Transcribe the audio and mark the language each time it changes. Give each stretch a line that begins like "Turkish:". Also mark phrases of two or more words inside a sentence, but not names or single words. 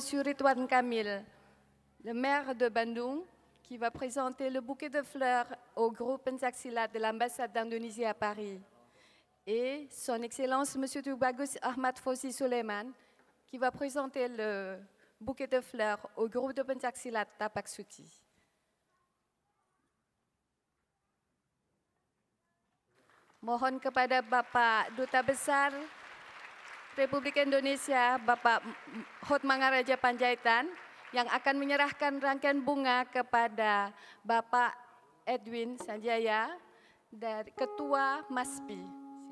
French: Ridwan Kamil, le maire de Bandung, qui va présenter le bouquet de fleurs au groupe Pencak Silat de l'ambassade d'Indonésie à Paris. Et son Excellence M. Tubagus Ahmad Fauzi Suleiman, qui va présenter le bouquet de fleurs au groupe de Pencak Silat Tapak Suci.
Indonesian: Mohon kepada Bapak Duta Besar Republik Indonesia, Bapak Hotmangaraja Panjaitan, yang akan menyerahkan rangkaian bunga kepada Bapak Edwin Sanjaya, dari Ketua MASPI.